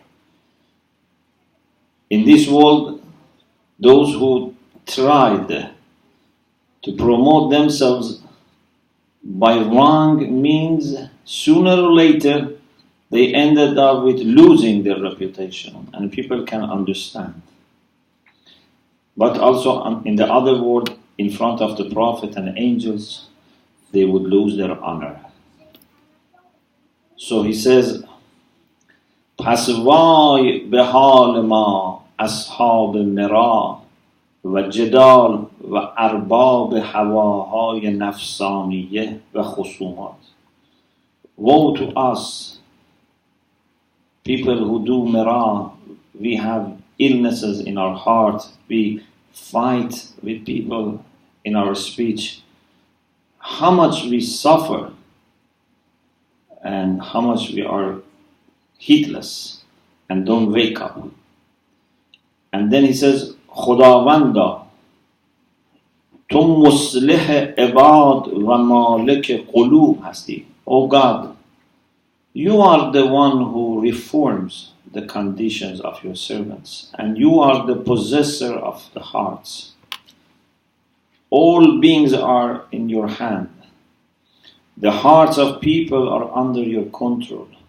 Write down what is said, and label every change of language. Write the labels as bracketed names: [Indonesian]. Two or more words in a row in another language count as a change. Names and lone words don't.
[English] In this world, those who tried to promote themselves by wrong means, sooner or later they ended up with losing their reputation, and people can understand. But also in the other world, in front of the Prophet and angels, they would lose their honor. So he says, [Persian] پس وای به حال ما اصحاب مرا و جدال و ارباب هواهای نفسانیه و خصومات. [English] Woe to us People who do mirah, we have illnesses in our heart, we fight with people in our speech. How much we suffer and how much we are heedless and don't wake up. And then he says, [Persian] خداوندا، تو مصلح عباد و مالک قلوب هستی. [English] Oh God, you are the one who reforms the conditions of your servants, and you are the possessor of the hearts. All beings are in your hand. The hearts of people are under your control.